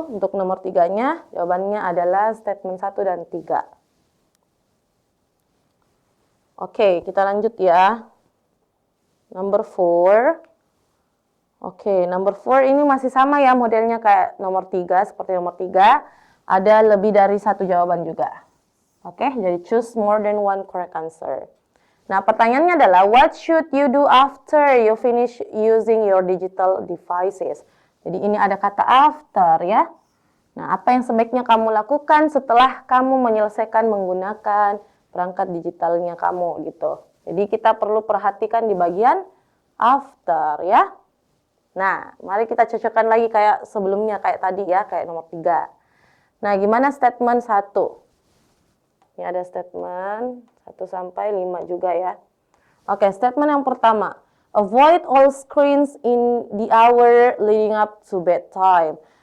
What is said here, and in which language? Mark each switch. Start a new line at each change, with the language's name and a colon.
Indonesian: Untuk nomor 3-nya, jawabannya adalah statement 1 dan 3. Oke, kita lanjut ya. Number 4. Oke, number 4 ini masih sama ya modelnya kayak nomor 3, seperti nomor 3. Ada lebih dari 1 jawaban juga. Oke, jadi
English: choose more than one correct answer.
Indonesian: Nah, pertanyaannya adalah,
English: what should you do after you finish using your digital devices?
Indonesian: Jadi ini ada kata after ya. Nah, apa yang sebaiknya kamu lakukan setelah kamu menyelesaikan menggunakan perangkat digitalnya kamu gitu. Jadi kita perlu perhatikan di bagian after ya. Nah, mari kita cocokkan lagi kayak sebelumnya, kayak tadi ya, kayak nomor 3. Nah, gimana statement 1? Ini ada statement 1 sampai 5 juga ya. Oke, statement yang pertama.
English: Avoid all screens in the hour leading up to bedtime.